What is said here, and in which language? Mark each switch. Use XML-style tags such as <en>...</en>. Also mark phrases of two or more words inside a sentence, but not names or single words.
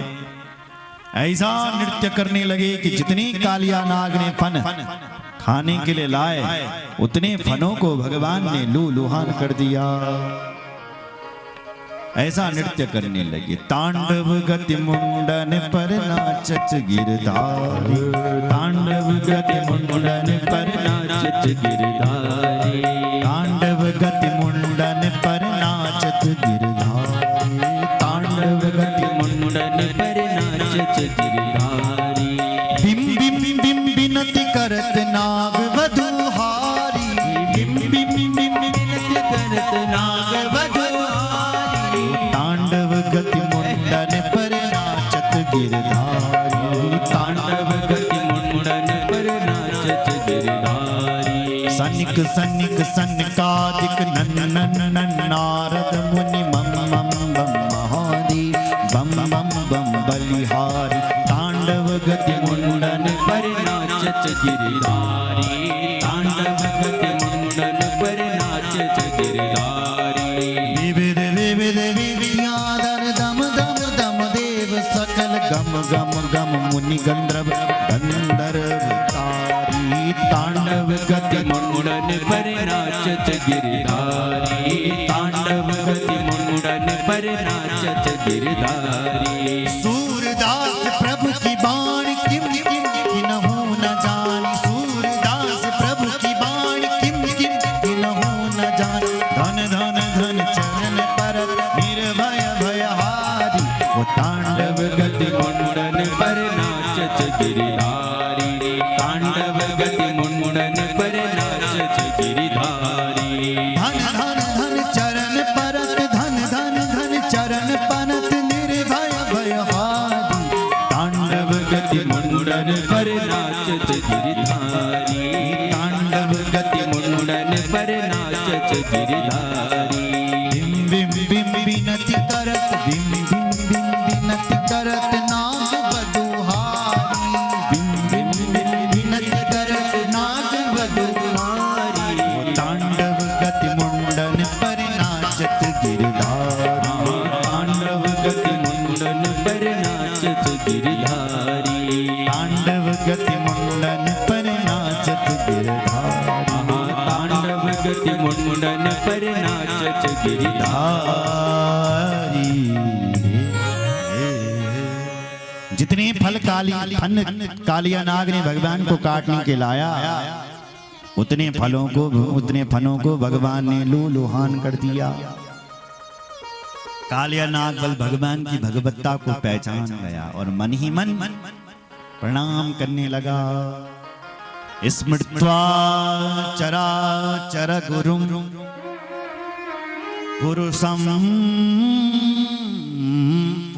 <hi>ऐसा नृत्य करने लगे कि जितनी कालिया नाग ने फन खाने के लिए लाए उतने फनों को भगवान ने लूलुहान कर दिया। ऐसा नृत्य करने लगे।</hi> <bra>तांडव गति मुंडन पर नाचत गिरधारी, तांडव गति मुंडन पर नाचत गिरधारी, तांडव गति मुंडन पर नाचत गिरधारी, तांडव गति मुंडन पर नाचत गिरधारी। बिम बिम बिम बिनती करत नाग वधूहारी, बिम बिम बिम बिनती करत नाग वधूहारी, तांडव गति मुंडन पर नाचत गिरधारी, तांडव गति मुंडन पर नाचत गिरधारी। सनिक सनिक सनकादिक नन्नन नारद मुनि मम मम बम महादेव बम बम बम बलिहारी, तांडव गति मुंडन पर नाचत गिरधारी, तांडव गति मुंडन पर नाचत गिरधारी। विविध विविध विद्याधर दम दम दम देव सकल गम गम गम मुनि गंधर्व गंधर्वतारी, तांडव गति मुंडन पर नाचत गिरधारी, तांडव गति मुंडन पर नाचत गिरधारी। सूरदास प्रभु की बाण किम किम किन्हु न जानी, सूरदास प्रभु की बाण किम किम किन्हु न जानी। धन धन धन चरण पर निर्भय भयहारी, वो तांडव गति मुंडन पर नाचत गिरधारी, तांडव गति मुंडन पर नाचत गिरधारी। धन धन धन चरण परत, धन धन धन चरण पनत निर्भय भयहारी, तांडव गति मुंडन पर नाचत गिरधारी, तांडव गति मुंडन पर नाचत गिरधारी। बिम बिम बिम बिनती करत, बिम बिम बिम बिनती करत नाग वधूहारी, बिम बिम बिम बिनती करत नाग वधूहारी, तांडव गति मुंडन पर नाचत गिरधारी, तांडव गति मुंडन पर नाचत गिरधारी, तांडव गति मुंडन पर नाचत गिरधारी, तांडव गति मुंडन पर नाचत गिरधारी।</bra> <hi>जितने फल कालिया नाग ने भगवान को काटने के लाया, उतने फलों को भगवान ने लूलुहान कर दिया। कालिया नाग बल भगवान की भगवत्ता को पहचान गया और मन ही मन प्रणाम करने लगा।</hi> <sa>स्मृत्वा चराचर गुरुं गुरु सम</sa>